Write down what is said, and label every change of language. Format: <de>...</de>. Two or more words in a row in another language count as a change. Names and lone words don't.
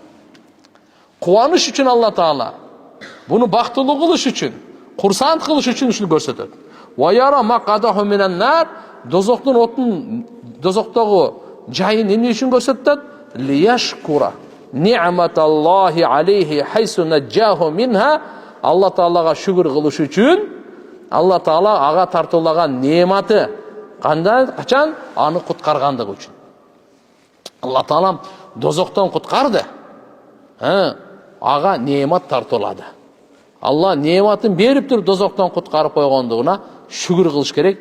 <ky>Кубаныш үчүн Алла Таала буну бактылуу кылыш үчүн, курсант кылыш үчүн ушуну көрсөтөт.</ky> <ar>ويرى مقعده من النار,</ar> <ky>дозоктун отун, дозоктогу жайын эмне үчүн көрсөтөт?</ky> <ar>ليشكر نعمة الله عليه حيث نجاه منها,</ar> <ky>Алла Таалага шүгүр кылыш үчүн, Алла Таала ага тартуулаган нематы качан аны куткаргандыгы үчүн. Алла Таала дозоктон куткарды. Ага немат тартуулады. Алла нематын берип туруп дозоктон куткарып койгондугуна шүгүр кылыш керек.</ky>